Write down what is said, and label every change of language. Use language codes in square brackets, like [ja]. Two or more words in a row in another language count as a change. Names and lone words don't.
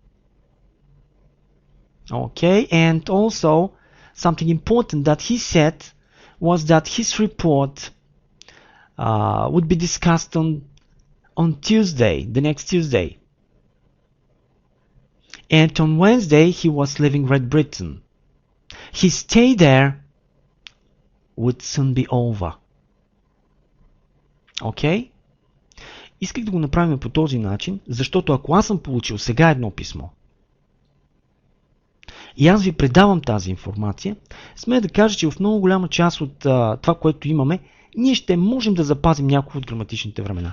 [en] Okay, and also something important that he said was that his report would be discussed on Tuesday, the next Tuesday. And on Wednesday he was leaving Great Britain. His stay there would soon be over. Okay? [bg] Исках да го направим по този начин, защото ако аз съм получил сега едно писмо и аз ви предавам тази информация, смея да кажа, че в много голяма част от това, което имаме, ние ще можем да запазим някои от граматичните времена.